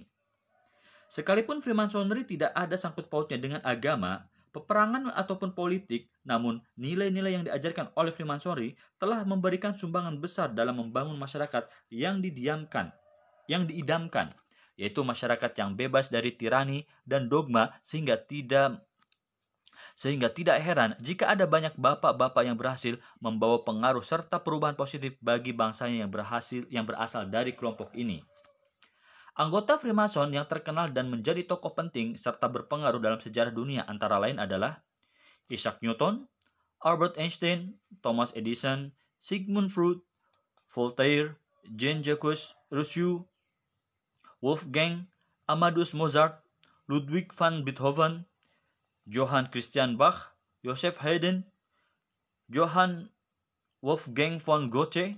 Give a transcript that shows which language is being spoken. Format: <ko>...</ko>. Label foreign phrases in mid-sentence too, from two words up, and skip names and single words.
<id>Sekalipun Freemasonry tidak ada sangkut pautnya dengan agama, peperangan ataupun politik, namun nilai-nilai yang diajarkan oleh Freemasonry telah memberikan sumbangan besar dalam membangun masyarakat yang diidamkan, yaitu masyarakat yang bebas dari tirani dan dogma sehingga tidak heran jika ada banyak bapak-bapak yang berhasil membawa pengaruh serta perubahan positif bagi bangsanya yang berasal dari kelompok ini. Anggota Freemason yang terkenal dan menjadi tokoh penting serta berpengaruh dalam sejarah dunia antara lain adalah Isaac Newton, Albert Einstein, Thomas Edison, Sigmund Freud, Voltaire, Jean-Jacques Rousseau, Wolfgang Amadeus Mozart, Ludwig van Beethoven, Johann Christian Bach, Joseph Haydn, Johann Wolfgang von Goethe,</id>